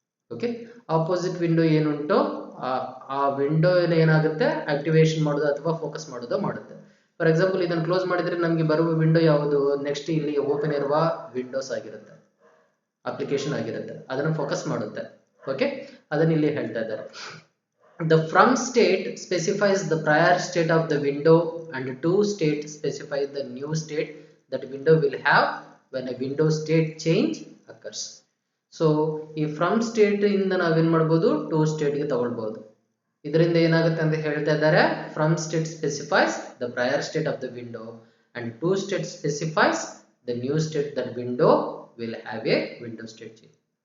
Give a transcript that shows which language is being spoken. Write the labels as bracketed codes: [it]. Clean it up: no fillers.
[kn] Okay, opposite window ಏನುಂಟು ಆ window ಏನಾಗುತ್ತೆ, ಆಕ್ಟಿವೇಶನ್ ಮಾಡೋದು ಅಥವಾ ಫೋಕಸ್ ಮಾಡೋದು ಮಾಡುತ್ತೆ. [en] for example [kn] ಇದನ್ನು ಕ್ಲೋಸ್ ಮಾಡಿದ್ರೆ ನಮಗೆ ಬರುವ ವಿಂಡೋ ಯಾವುದು, ನೆಕ್ಸ್ಟ್ ಇಲ್ಲಿ ಓಪನ್ ಇರುವ ವಿಂಡೋಸ್ ಆಗಿರುತ್ತೆ, ಅಪ್ಲಿಕೇಶನ್ ಆಗಿರುತ್ತೆ, ಅದನ್ನು ಫೋಕಸ್ ಮಾಡುತ್ತೆ. ಓಕೆ, ಅದನ್ನ ಇಲ್ಲಿ ಹೇಳ್ತಾ ಇದ್ದಾರೆ. [en] The from state specifies the prior state of the window and to state specifies the new state that window will have when a window state change occurs. [kn] So ಈ from state ಇಂದ ನಾವೇನ್ ಮಾಡಬಹುದು, to state ಗೆ ತಗೊಳ್ಬಹುದು. ಇದರಿಂದ ಏನಾಗುತ್ತೆ ಅಂತ ಹೇಳ್ತಾ ಇದ್ದಾರೆ, [en] From state specifies the prior state of the window and to state specifies the new state that window will have a window state change.